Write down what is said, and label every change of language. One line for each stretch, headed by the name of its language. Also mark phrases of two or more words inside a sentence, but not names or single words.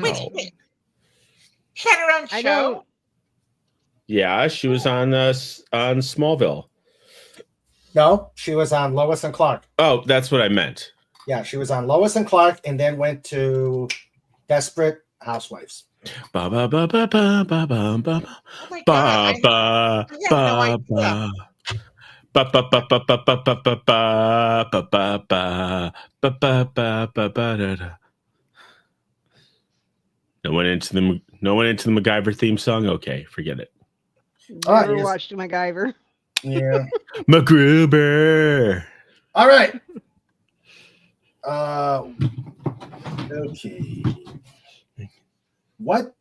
English: Wait. She had her own I show. don't. Yeah, she was on Smallville. No, she was on Lois and Clark. Oh, that's what I meant. Yeah, she was on Lois and Clark and then went to Desperate Housewives. Ba ba ba ba ba ba ba ba Oh my ba God. ba I had no ba idea. ba ba ba ba ba ba ba ba ba ba ba ba ba ba ba ba ba ba da da. I went into the No one into the MacGyver theme song? Okay, forget it. Ah, Never yes. watched MacGyver. Yeah. MacGruber. All right. Okay. What?